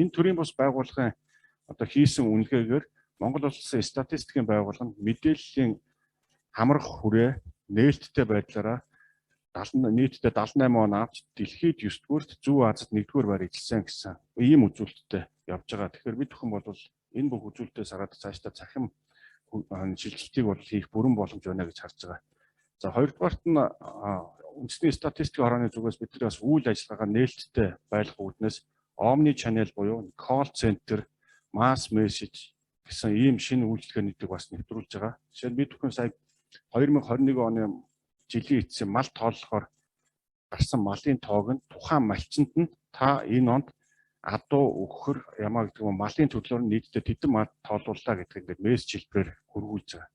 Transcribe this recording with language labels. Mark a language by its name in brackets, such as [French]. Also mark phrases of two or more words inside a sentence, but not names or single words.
[Mongolian] Энэ төрийн бус байгууллагын одоо хийсэн үнэлгээгээр Монгол улсын статистикийн байгууллага нь мэдээллийн хамрах хүрээ нээлттэй байдлаараа нийтдээ 78 он авч дэлхийд 9-р, Зүүн Азид 1-р байр эзэлсэн гэсэн ийм үзүүлэлттэй явж байгаа. Тэгэхээр бид бүхэн бол энэ бүх үзүүлэлтээс хараад цаашдаа цахим шилжилтийг бол хийх бүрэн боломж байна гэж харж байгаа. За хоёрдугаарт нь үндэсний статистикийн хорооны зүгээс бид нар бас үйл ажиллагаа нээлттэй байлгах үүднээс [English] Omni Channel [Mongolian] буюу [English] call center, mass message [Mongolian] гэсэн ийм шинэ үйлчлэгээнүүдийг бас нэвтрүүлж байгаа. Жишээ нь бид бүхэн сая 2021 оны жилийн эцсийн мал тооллохоор гарсан малын тоог нь тухайн малчинд нь та энэ онд адуу өгөхөр ямаа гэдэг нь малын төрлөөр нь нийтдээ тэдэн мал тоолууллаа гэдэг ингээд мессеж хэлбэрээр хөрвүүлж байгаа.